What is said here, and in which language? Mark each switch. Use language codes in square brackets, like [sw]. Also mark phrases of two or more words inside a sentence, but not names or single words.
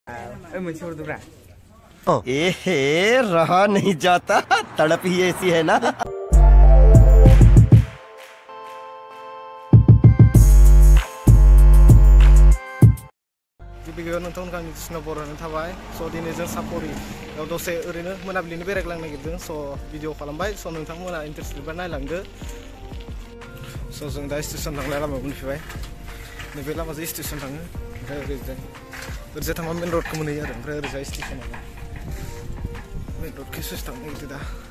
[hi] रहा नहीं जाता, तड़प ही ऐसी है ना। [brx] गिबियाव नोंथांमोनखौ आंनि कृष्ण बर'नो थाबाय स' दिनै जों सापरियाव दसे ओरैनो मोनाबिलिनि बेरायग्लांनो नागिरदों स' भिडिअ खालामबाय स' नोंथांमोना इन्टारेस्टेडबा नायलांदो स' जों दा स्टेसन थांनाय लामायाव मोनफैबाय नैबे लामाजों स्टेसन थाङो ओमफ्राय ओरैजाय थांबा मेन रडखौ मोनहैयो आरो ओमफ्राय ओरैजाय स्टेसनाव मेन रडखौ ससे थांनो नागिरदों दा